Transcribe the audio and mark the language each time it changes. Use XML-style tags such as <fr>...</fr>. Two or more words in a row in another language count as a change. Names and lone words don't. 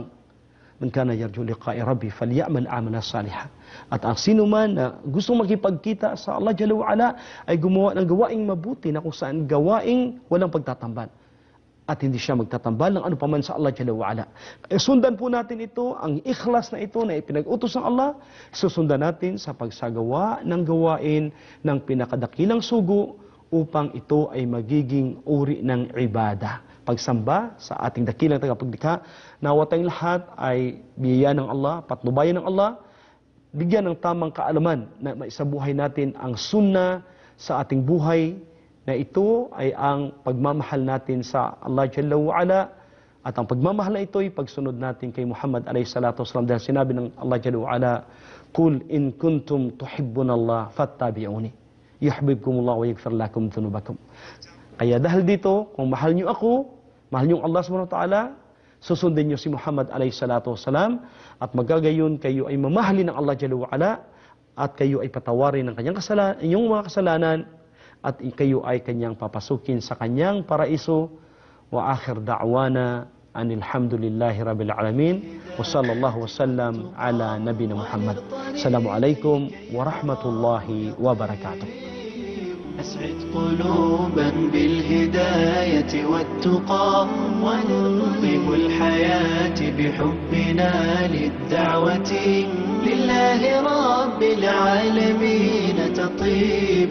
<ar>من كان يرجو لقاء ربي فليعمل عملا صالحا.</ar> <tl>At ang sino man na gustong makipagkita sa</tl> <ar>الله جل وعلا</ar> <tl>ay gumawa ng gawaing mabuti na kung saan gawaing walang pagtatamban. At hindi siya magtatambal ng ano paman sa</tl> <ar>الله جل وعلا.</ar> <tl>Sundan po natin ito, ang ikhlas na ito na ipinag-utos ng Allah, susundan natin sa pagsagawa ng gawain ng pinakadakilang sugo upang ito ay magiging uri ng ibada. Pagsamba sa ating dakilang tagapaglikha, nawa tayong lahat ay biyaya ng Allah, patnubayan ng Allah, bigyan ng tamang kaalaman na maisabuhay natin ang sunna sa ating buhay, na ito ay ang pagmamahal natin sa</tl> <ar>الله جل وعلا</ar> <tl>at ang pagmamahal na ito ay pagsunod natin kay Muhammad</tl> <ar>عليه الصلاة والسلام</ar> <tl>dahil sinabi ng</tl> <ar>الله جل وعلا, قل إن كنتم تحبون الله فاتبعوني يحببكم الله ويغفر لكم ذنوبكم.</ar> <tl>Kaya dahil dito, kung mahal niyo ako, mahal niyo</tl> <ar>الله سبحانه وتعالى,</ar> <tl>susundin niyo si Muhammad</tl> <ar>عليه الصلاة والسلام</ar> <tl>at magagayon kayo ay mamahalin ng</tl> <ar>الله جل وعلا</ar> <tl>at kayo ay patawarin ng kanyang inyong mga kasalanan at kayo ay kanyang papasukin sa kanyang paraiso.</tl> <ar>وآخر دعوانا أن الحمد لله رب العالمين وصلى الله وسلم على نبينا محمد. السلام عليكم ورحمة الله وبركاته. أسعد قلوبا بالهداية والتقى ونطيب الحياة بحبنا للدعوة لله رب العالمين تطيب.</ar>